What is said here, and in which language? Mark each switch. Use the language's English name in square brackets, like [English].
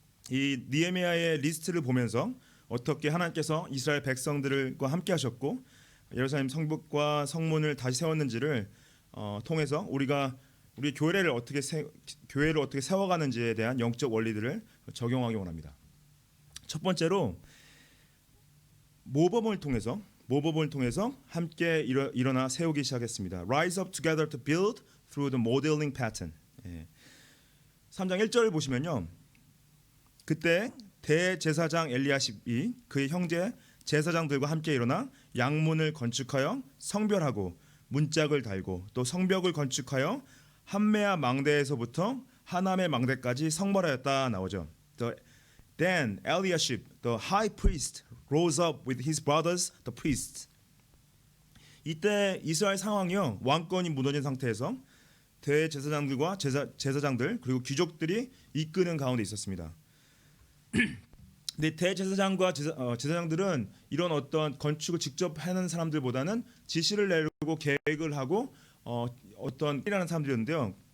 [Korean] 이 느헤미야의 리스트를 보면서 어떻게 하나님께서 이스라엘 백성들과 함께 하셨고 예루살렘 성벽과 성문을 다시 세웠는지를 통해서 우리 교회를 어떻게 세워가는지에 대한 영적 원리들을 적용하기 원합니다. 첫 번째로 모범을 통해서 함께 일어나 세우기 시작했습니다. [English] Rise up together to build through the modeling pattern. [Korean] 3장 1절을 보시면요. 그때 대제사장 엘리야십이 그의 형제 제사장들과 함께 일어나 양문을 건축하여 성별하고 문짝을 달고 또 성벽을 건축하여 함메아 망대에서부터 하남의 망대까지 성벌하였다 나오죠. [English] Then Eliashib, the high priest, rose up with his brothers, the priests. [Korean] 이때 이스라엘 상황이요 왕권이 무너진 상태에서 대제사장들과 제사장들 그리고 귀족들이 이끄는 가운데 있었습니다. 근데 대제사장과 제사장들은 이런 어떤 건축을 직접 하는 사람들보다는 지시를 내리고 계획을 하고 어떤 일하는 사람들이었는데요.